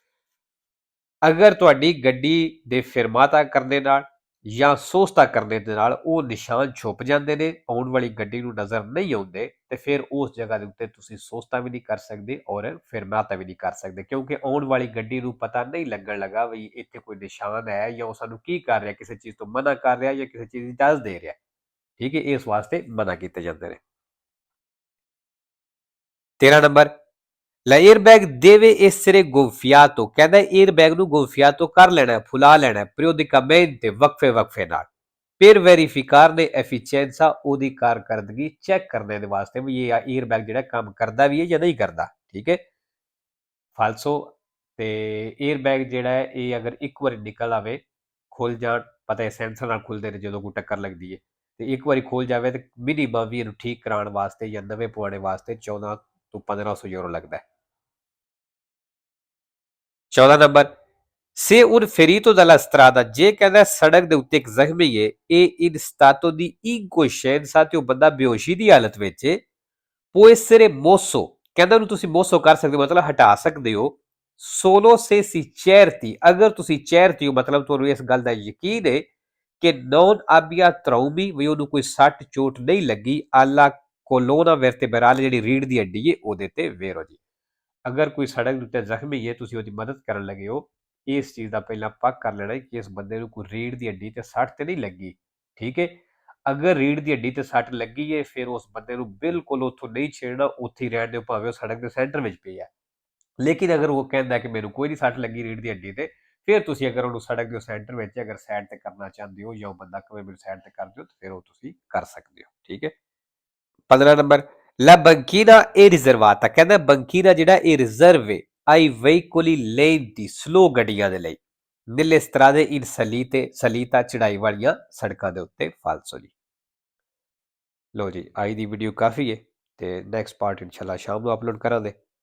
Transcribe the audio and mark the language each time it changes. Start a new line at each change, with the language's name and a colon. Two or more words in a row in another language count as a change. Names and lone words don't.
Punjabi: ਅਗਰ ਤੁਹਾਡੀ ਗੱਡੀ ਦੇ ਫਿਰਮਾਤਾ ਕਰਨੇ ਨਾਲ ਜਾਂ ਸੋਸਤਾ ਕਰਨੇ ਦੇ ਨਾਲ ਉਹ ਨਿਸ਼ਾਨ ਛੁਪ ਜਾਂਦੇ ਨੇ ਆਉਣ ਵਾਲੀ ਗੱਡੀ ਨੂੰ ਨਜ਼ਰ ਨਹੀਂ ਆਉਂਦੇ ਤੇ ਫਿਰ ਉਸ ਜਗ੍ਹਾ ਦੇ ਉੱਤੇ ਤੁਸੀਂ ਸੋਸਤਾ ਵੀ ਨਹੀਂ ਕਰ ਸਕਦੇ ਔਰ ਫਿਰਮਾਤਾ ਵੀ ਨਹੀਂ ਕਰ ਸਕਦੇ ਕਿਉਂਕਿ ਆਉਣ ਵਾਲੀ ਗੱਡੀ ਨੂੰ ਪਤਾ ਨਹੀਂ ਲੱਗਣ ਲੱਗਾ ਵੀ ਇੱਥੇ ਕੋਈ ਨਿਸ਼ਾਨ ਹੈ ਜਾਂ ਉਹ ਸਾਨੂੰ ਕੀ ਕਰ ਰਿਹਾ ਕਿਸੇ ਚੀਜ਼ ਤੋਂ ਮਨਾ ਕਰ ਰਿਹਾ ਜਾਂ ਕਿਸੇ ਚੀਜ਼ ਦੀ ਇਜਾਜ਼ਤ ਦੇ ਰਿਹਾ ਠੀਕ ਹੈ ਇਸ ਵਾਸਤੇ ਮਨਾ ਕੀਤੇ ਜਾਂਦੇ ਨੇ 13 ਨੰਬਰ
Italian: L'airbag deve essere gonfiato
Punjabi: ਕਹਿੰਦਾ airbag ਨੂੰ gonfiato ਕਰ ਲੈਣਾ ਫੁਲਾ ਲੈਣਾ periodicamente ਵਕਫੇ ਨਾਲ
Italian: per verificare efficienza
Punjabi: ਉਹਦੀ ਕਾਰਕਰਦਗੀ ਚੈੱਕ ਕਰਨੇ ਦੇ ਵਾਸਤੇ ਵੀ ਇਹ airbag ਜਿਹੜਾ ਕੰਮ ਕਰਦਾ ਵੀ ਹੈ ਜਾਂ ਨਹੀਂ ਕਰਦਾ ਠੀਕ ਹੈ ਫਾਲਸੋ ਤੇ airbag ਜਿਹੜਾ ਹੈ ਇਹ ਅਗਰ ਇੱਕ ਵਾਰੀ ਨਿਕਲ ਆਵੇ ਖੁੱਲ ਜਾਣ ਪਤਾ ਹੈ ਸੈਂਸਰ ਨਾਲ ਖੁੱਲਦੇ ਨੇ ਜਦੋਂ ਕੋਈ ਟੱਕਰ ਲੱਗਦੀ ਹੈ ਤੇ ਇੱਕ ਵਾਰੀ ਖੁੱਲ ਜਾਵੇ ਤੇ ਮਿਨੀਮਮ ਵੀ ਇਹਨੂੰ ਠੀਕ ਕਰਾਉਣ ਵਾਸਤੇ ਜਾਂ ਨਵੇਂ ਪਵਾਉਣੇ ਵਾਸਤੇ 14 ਤੋਂ 1500 ਯੂਰੋ ਲੱਗਦਾ ਹੈ 14 ਨੰਬਰ
Italian: se un ferito dalla strada
Punjabi: ਜੇ ਕਹਿੰਦਾ ਸੜਕ ਦੇ ਉੱਤੇ ਇੱਕ ਜ਼ਖਮੀ ਹੈ ਇਹ
Italian: in stato di incoscienza
Punjabi: ਤੇ ਉਹ ਬੰਦਾ ਬੇਹੋਸ਼ੀ ਦੀ ਹਾਲਤ ਵਿੱਚ ਹੈ
Italian: può essere mosso
Punjabi: ਕਹਿੰਦਾ ਉਹਨੂੰ ਤੁਸੀਂ ਮੋਸੋ ਕਰ ਸਕਦੇ ਹੋ ਮਤਲਬ ਹਟਾ ਸਕਦੇ ਹੋ
Italian: solo se si certi
Punjabi: ਅਗਰ ਤੁਸੀਂ certi ਹੋ ਮਤਲਬ ਤੁਹਾਨੂੰ ਇਸ ਗੱਲ ਦਾ ਯਕੀਨ ਹੈ ਕਿ
Italian: non abbia traumi
Punjabi: ਵੀ ਉਹਨੂੰ ਕੋਈ ਸੱਟ ਚੋਟ ਨਹੀਂ ਲੱਗੀ
Italian: alla colonna vertebrale
Punjabi: ਜਿਹੜੀ ਰੀੜ੍ਹ ਦੀ ਹੱਡੀ ਹੈ ਉਹਦੇ ਤੇ ਵੇਰੋ ਜੀ ਅਗਰ ਕੋਈ ਸੜਕ ਦੇ ਉੱਤੇ ਜ਼ਖਮੀ ਹੈ ਤੁਸੀਂ ਉਹਦੀ ਮਦਦ ਕਰਨ ਲੱਗੇ ਹੋ ਇਸ ਚੀਜ਼ ਦਾ ਪਹਿਲਾਂ ਪੱਕ ਕਰ ਲੈਣਾ ਕਿ ਇਸ ਬੰਦੇ ਨੂੰ ਕੋਈ ਰੀੜ੍ਹ ਦੀ ਹੱਡੀ ਤੇ ਸੱਟ ਤੇ ਨਹੀਂ ਲੱਗੀ ਠੀਕ ਹੈ ਅਗਰ ਰੀੜ੍ਹ ਦੀ ਹੱਡੀ ਤੇ ਸੱਟ ਲੱਗੀ ਹੈ ਫਿਰ ਉਸ ਬੰਦੇ ਨੂੰ ਬਿਲਕੁਲ ਉੱਥੋਂ ਨਹੀਂ ਛੇੜਨਾ ਉੱਥੇ ਹੀ ਰਹਿਣ ਦਿਓ ਭਾਵੇਂ ਉਹ ਸੜਕ ਦੇ ਸੈਂਟਰ ਵਿੱਚ ਪਿਆ ਲੇਕਿਨ ਅਗਰ ਉਹ ਕਹਿੰਦਾ ਕਿ ਮੈਨੂੰ ਕੋਈ ਨਹੀਂ ਸੱਟ ਲੱਗੀ ਰੀੜ੍ਹ ਦੀ ਹੱਡੀ ਤੇ ਫਿਰ ਤੁਸੀਂ ਅਗਰ ਉਹਨੂੰ ਸੜਕ ਦੇ ਸੈਂਟਰ ਵਿੱਚ ਅਗਰ ਸਾਈਡ ਤੇ ਕਰਨਾ ਚਾਹੁੰਦੇ ਹੋ ਜਾਂ ਉਹ ਬੰਦਾ ਕਵੇ ਮੈਨੂੰ ਸਾਈਡ ਤੇ ਕਰ ਦਿਓ ਤਾਂ ਫਿਰ ਉਹ ਤੁਸੀਂ ਕਰ ਸਕਦੇ ਹੋ ਠੀਕ ਹੈ 15 ਨੰਬਰ
Italian: La banchina è riservata
Punjabi: ਕਹਿੰਦਾ banchina ਜਿਹੜਾ ਇਹ ਰਿਜ਼ਰਵ ਹੈ
Italian: ai veicoli lenti
Punjabi: slow ਗੱਡੀਆਂ ਦੇ ਲਈ
Italian: nelle strade in salita
Punjabi: ਚੜਾਈ ਵਾਲੀਆਂ ਸੜਕਾਂ ਦੇ ਉੱਤੇ ਫਾਲਸੋ ਜੀ ਲੋ ਜੀ ਅੱਜ ਦੀ ਵੀਡੀਓ ਕਾਫੀ ਹੈ ਤੇ
English: next part
Punjabi: ਇਨਸ਼ਾਅੱਲਾ ਸ਼ਾਮ ਨੂੰ ਅਪਲੋਡ ਕਰਾਂਗੇ